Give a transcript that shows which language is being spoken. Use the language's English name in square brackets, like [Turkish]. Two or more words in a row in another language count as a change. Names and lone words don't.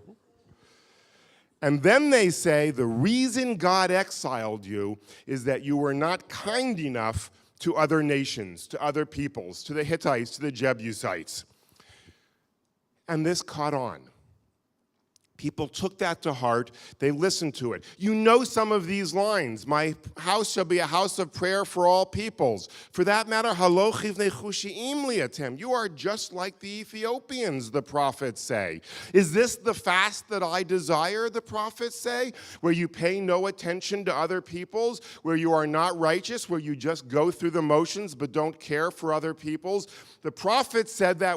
[English] And then they say the reason God exiled you is that you were not kind enough to other nations, to other peoples, to the Hittites, to the Jebusites. And this caught on. People took that to heart. They listened to it. You know some of these lines. My house shall be a house of prayer for all peoples. For that matter, [Hebrew] הלוא כבני כושיים לי אתם. [English] You are just like the Ethiopians, the prophets say. Is this the fast that I desire, the prophets say, where you pay no attention to other peoples, where you are not righteous, where you just go through the motions but don't care for other peoples? The prophets said that.